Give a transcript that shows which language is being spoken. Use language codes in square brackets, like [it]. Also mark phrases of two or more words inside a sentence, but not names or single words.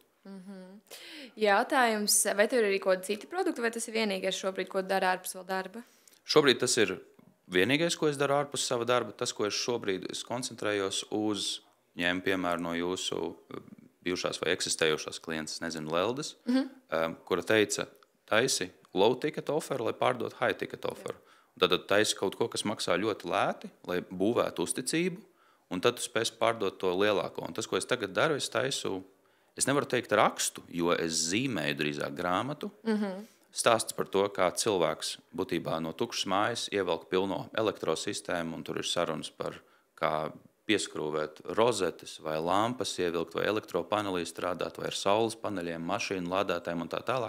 [lv] Jautājums, vai tev ir arī kaut kādi citi produkti, vai tas ir vienīgais šobrīd, ko dara ārpus vēl darba? Šobrīd tas ir vienīgais, ko es daru ārpus sava darba. Tas, ko es šobrīd koncentrējos uz, ņēmu piemēru no jūsu bijušās vai eksistējošās klientes, nezinu, Leldes, kura teica, taisi [en] low ticket offer, [lv] lai pārdot [en] high ticket offer. [lv] Tad taisi kaut ko, kas maksā ļoti lēti, lai būvētu uzticību, un tad tu spēsi pārdot to lielāko. Un tas, ko es tagad daru, es taisu, es nevaru teikt rakstu, jo es zīmēju drīzāk grāmatu. Stāsts par to, kā cilvēks būtībā no tukšas mājas ievelk pilno elektrosistēmu, un tur ir sarunas par kā pieskrūvēt rozetes vai lampas ievilkt, vai elektropanelī strādāt, vai ar saules paneļiem, mašīnu lādētājiem un tā tālāk.